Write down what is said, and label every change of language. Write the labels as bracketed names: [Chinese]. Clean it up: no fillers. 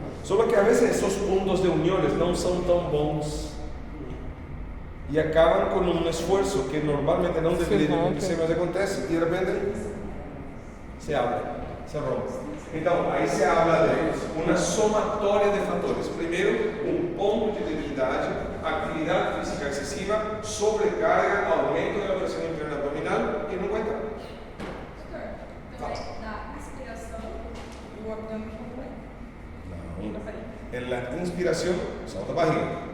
[Spanish] Solo que a veces esos puntos de uniones no son tan bons y acaban con un esfuerzo que normalmente no debería acontecer, [Portuguese] mas acontece [Spanish] y de repente se abre, se rompe. Entonces ahí se habla de una sumatoria de factores. Primero, un ponto de debilidad, actividad física excesiva, sobrecarga, aumento de la presión interna abdominal y no cuenta. [Portuguese] Na inspiração, o abdômen contrai. [Spanish] En la inspiración, [Portuguese] solta a barriga.